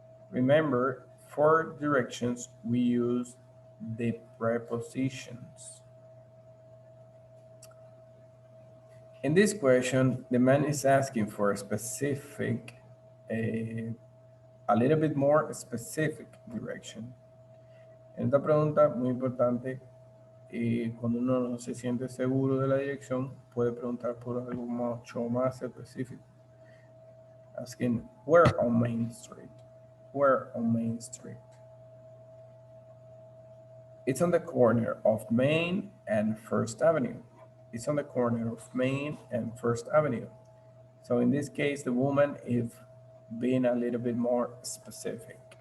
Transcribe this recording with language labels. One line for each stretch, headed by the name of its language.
English: Remember, for directions, we use the prepositions. In this question, the man is asking for a specific, a little bit more specific direction.
Spanish: En esta pregunta, muy importante, cuando uno no se siente seguro de la dirección, puede preguntar por algo mucho más específico.
English: Asking, where on Main Street? Where on Main Street? It's on the corner of Main and First Avenue. It's on the corner of Main and First Avenue. So in this case, the woman is being a little bit more specific.